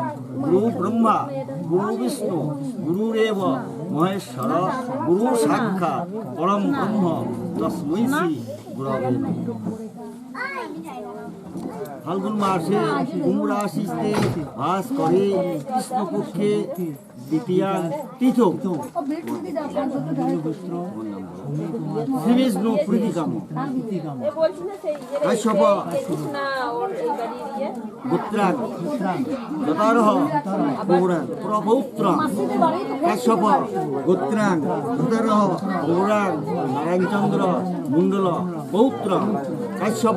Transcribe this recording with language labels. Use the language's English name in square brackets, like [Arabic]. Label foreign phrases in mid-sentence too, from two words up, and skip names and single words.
[Sanskrit] গুরু ব্রহ্মা গুরু বিষ্ণু গুরুরেব মহেশ্বর গুরু সাক্ষাৎ পরম ব্রহ্ম তস্मै শ্রী গুরবে নমঃ। ফাল্গুন মাসে কুম্ভ রাশিতে বাস করে কৃষ্ণপক্ষে দ্বিতীয়া তিথ শ্রীবিষ্ণু প্রীতিকাম কাশ্যপ গোত্রাং যথারহ গৌরাং প্রপৌত্র কাশ্যপ গোত্রাং যথারহ গৌরাং নারায়ণচন্দ্র মণ্ডল পৌত্র কাশ্যপ